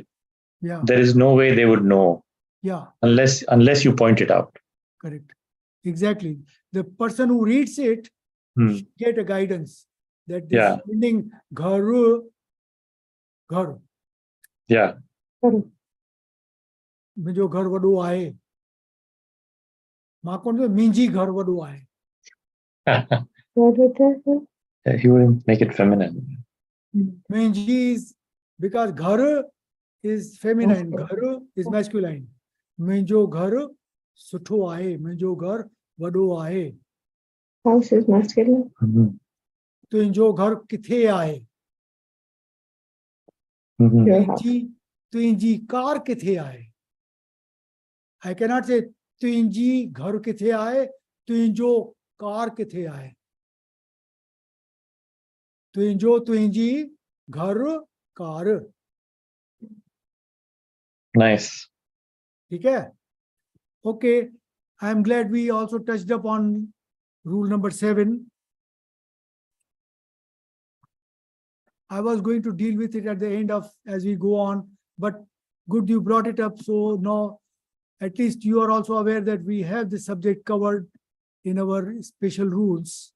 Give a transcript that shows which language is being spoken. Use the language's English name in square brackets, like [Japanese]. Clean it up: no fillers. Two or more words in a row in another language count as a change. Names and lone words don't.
[English] yeah, there is no way they would know yeah, unless you point it out. correct. Exactly. The person who reads it Hmm. should get a guidance that this Yeah. meaning [Sindhi] घरु, घर, [English] Yeah. [Sindhi] मुंहिंजो घर वॾो आहे, मां कोन चयो मुंहिंजी घर वॾो आहे. [English] What would that be? He wouldn't make it feminine. मुंहिंजी is because घर is feminine, Okay. घर is masculine. [Sindhi] मुंहिंजो घर सुठो आहे, मुंहिंजो घर वॾो आहे. [English] House is masculine. Mhm. [Sindhi] तुंहिंजो घर किथे आहे? Mhm. [English] Your house. [Sindhi] तुंहिंजी कार किथे आहे? [English] I cannot say [Sindhi] तुंहिंजी घर किथे आहे, तुंहिंजो कार किथे आहे. तुंहिंजो, तुंहिंजी, घर, कार. [English] Nice. [Hindi] ठीक है? [English] Okay, I am glad we also touched upon rule number 7. I was going to deal with it at the end of as we go on, but good you brought it up. So now at least you are also aware that we have the subject covered in our special rules.